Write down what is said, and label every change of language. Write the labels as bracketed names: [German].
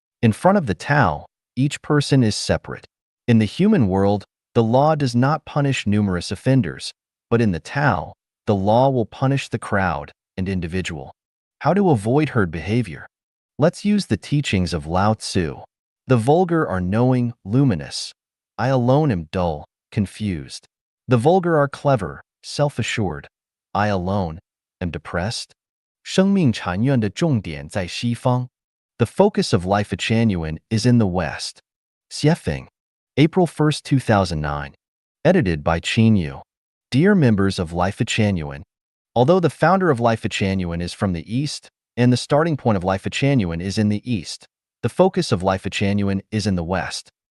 [English] In front of the Tao, each person is separate. In the human world, the law does not punish numerous offenders, but in the Tao, the law will punish the crowd and individual. How to avoid herd behavior? Let's use the teachings of Lao Tzu. The vulgar are knowing, luminous. I alone am dull, confused. The vulgar are clever, self-assured. I alone am depressed. [Chinese] 生命禅院的重点在西方. [English] The focus of Life at Chanyuan is in the West. Xiefeng, April 1st, 2009. Edited by Qin Yu. Dear members of Life at Chanyuan, although the founder of Life at Chanyuan is from the East, and the starting point of Life at Chanyuan is in the East, the focus of Life at Chanyuan is in the West.